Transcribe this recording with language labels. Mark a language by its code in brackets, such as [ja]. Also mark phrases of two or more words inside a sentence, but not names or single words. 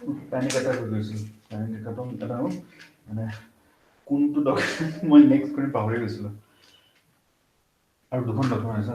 [en] panic attack [as] হৈ গৈছিল [en] panic attack [as] এটা মানে কোনটো ডকুমেন্ট মই নেক্সট কৰি পাহৰি গৈছিলোঁ আৰু দুখন ডকুমেন্ট আছে